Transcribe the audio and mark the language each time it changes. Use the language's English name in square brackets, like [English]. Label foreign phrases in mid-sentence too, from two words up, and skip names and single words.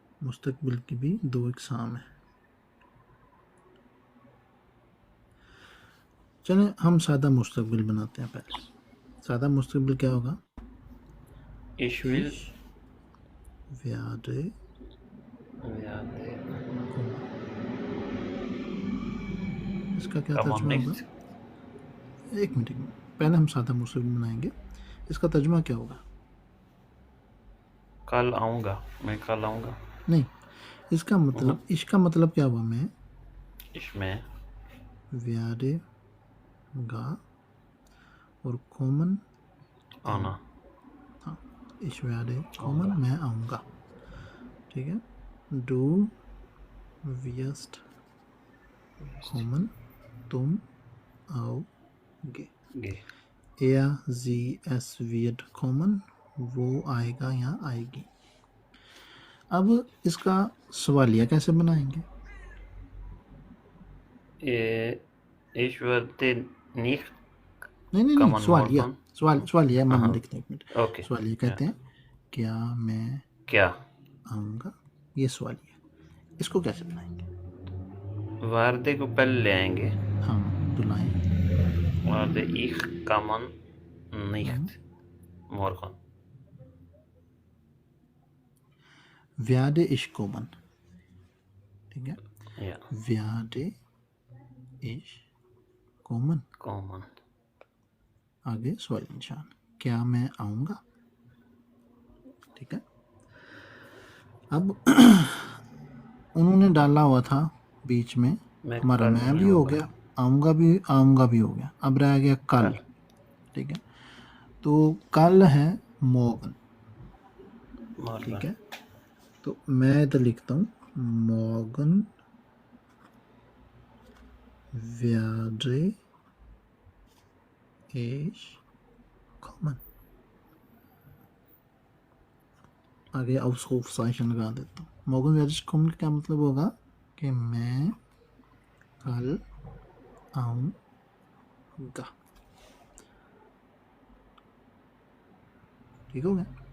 [Urdu] مستقبل کی بھی دو اقسام ہے۔ چلیں ہم سادہ مستقبل بناتے ہیں. پہلے سادہ مستقبل کیا ہوگا? [German] Ich will Ich werde werde [Urdu] kommen। اس کا کیا [German] kommen [Urdu] ترجمہ ہوگا? [German] nicht [Urdu] ایک منٹ پہلے ہم سادہ مستقبل بنائیں گے. اس کا ترجمہ کیا ہوگا? کل آؤں گا، میں کل آؤں گا. نہیں، اس کا مطلب اس کا مطلب کیا ہوا? मैं इसमें werde گا اور kommen आना। हाँ, [German] ich werde kommen, [Urdu] میں آؤں گا. ٹھیک ہے. [German] Du wirst kommen, [Urdu] تم آؤ گے. गे [German] sie, es wird kommen, [Urdu] وہ آئے گا یا آئے گی. اب اس کا سوالیہ کیسے بنائیں گے? [German] Ich werde nicht [Urdu] नहीं, [German] kommen [Urdu] सवालिया [German] morgen। [Urdu] سوالیہ میں हाँ, لکھتے ہیں۔ ایک منٹ. ओके। سوالیہ کہتے ہیں کیا میں क्या آؤں گا، یہ سوالیہ۔ اس کو کیسے بنائیں گے? وردے کو پہلے لے آئیں گے. ہاں تو لائیں. [German] वार्दे ich kommen nicht morgen। werde ich kommen। [Urdu] ٹھیک ہے. या [German] werde ich kommen, kommen [Urdu] آگے سوال نشان، کیا میں آؤں گا. ٹھیک ہے. اب انہوں نے ڈالا ہوا تھا بیچ میں، ہمارا कल मैं नहीं بھی ہو आऊँगा। گیا، آؤں گا بھی ہو گیا۔ اب رہ گیا کل۔ ٹھیک ہے. تو کل ہے morgen۔ ٹھیک ہے. تو میں ادھر لکھتا ہوں [German] morgen werde ich kommen। [Urdu] آگے Ausrufzeichen لگا دیتا ہوں. [German] morgen werde ich kommen [Urdu] کیا مطلب ہوگا کہ میں کل آؤں گا. ٹھیک ہو گیا?